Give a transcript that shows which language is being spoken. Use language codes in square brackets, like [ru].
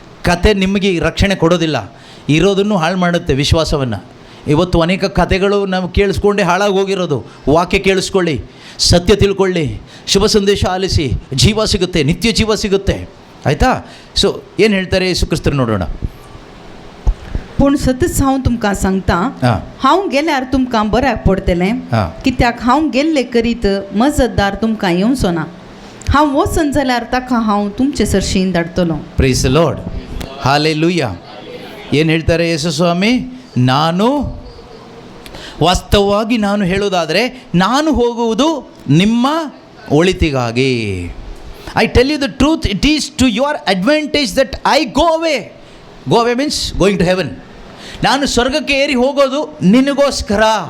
[kn] ಕತೆ ನಿಮಗೆ ರಕ್ಷಣೆ ಕೊಡೋದಿಲ್ಲ, ಇರೋದನ್ನು ಹಾಳು ಮಾಡುತ್ತೆ ವಿಶ್ವಾಸವನ್ನು. ಇವತ್ತು ಅನೇಕ ಕಥೆಗಳು ನಾವು ಕೇಳಿಸ್ಕೊಂಡೇ ಹಾಳಾಗಿ ಹೋಗಿರೋದು. ವಾಕ್ಯ ಕೇಳಿಸ್ಕೊಳ್ಳಿ, ಸತ್ಯ ತಿಳ್ಕೊಳ್ಳಿ, ಶುಭ ಸಂದೇಶ ಆಲಿಸಿ, ಜೀವ ಸಿಗುತ್ತೆ, ನಿತ್ಯ ಜೀವ ಸಿಗುತ್ತೆ. ಆಯಿತಾ? ಸೊ ಏನು ಹೇಳ್ತಾರೆ ಯೇಸು ಕ್ರಿಸ್ತರು ನೋಡೋಣ. [gom] पूण सतच हांव तुमकां सांगता, हांव गेल्यार तुमकां बऱ्याक पडटलें, कित्याक हांव गेल्ले करीत मजतदार तुमकां येवचो ना. हांव वचन जाल्यार ताका हांव तुमचे सरशीन धाडटलो. [en] praise the Lord, [kn] hallelujah. ಏನು ಹೇಳ್ತಾರೆ ಯೇಸು ಸ್ವಾಮಿ? ನಾನು ವಾಸ್ತವವಾಗಿ ನಾನು ಹೇಳೋದಾದರೆ, ನಾನು ಹೋಗುವುದು ನಿಮ್ಮ ಒಳಿತಿಗಾಗಿ. [en] I tell you the truth, it is to your advantage that I go away. Go away means going to heaven. [kn] ನಾನು ಸ್ವರ್ಗಕ್ಕೆ ಏರಿ ಹೋಗೋದು ನಿನಗೋಸ್ಕರ.